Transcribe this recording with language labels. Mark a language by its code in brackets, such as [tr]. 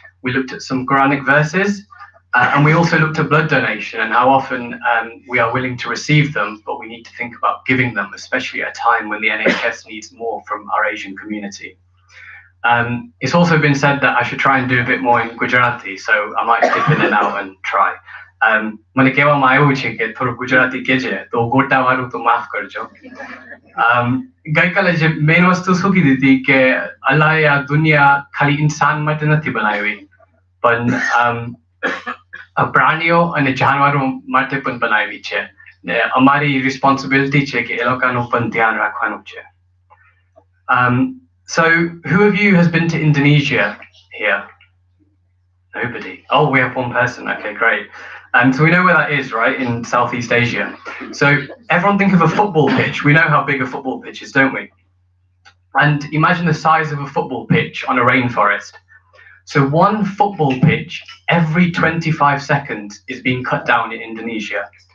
[en] We looked at some Quranic verses, and we also looked at blood donation and how often we are willing to receive them, but we need to think about giving them, especially at a time when the NHS needs more from our Asian community. It's also been said that I should try and do a bit more in Gujarati, so I might dip in and out and try. [gu] મને કહેવામાં આવ્યું છે કે થોડું ગુજરાતી કહેજે તો ગોટાવાળું તો માફ કરજો. ગઈકાલે જે મેઇન વસ્તુ શું કીધી હતી કે અલ્લાહે આ દુનિયા ખાલી ઇન્સાન માટે નથી બનાવી, પણ પ્રાણીઓ અને જાનવરો માટે પણ બનાવી છે. અમારી રિસ્પોન્સિબિલિટી છે કે એ લોકોનું પણ ધ્યાન રાખવાનું છે. [en] So who of you has been to Indonesia here? Nobody. Oh, we have one person. Okay, great. So we know where that is, right, in Southeast Asia. So everyone think of a football pitch. We know how big a football pitch is, don't we? And imagine the size of a football pitch on a rainforest. So one football pitch every 25 seconds is being cut down in Indonesia.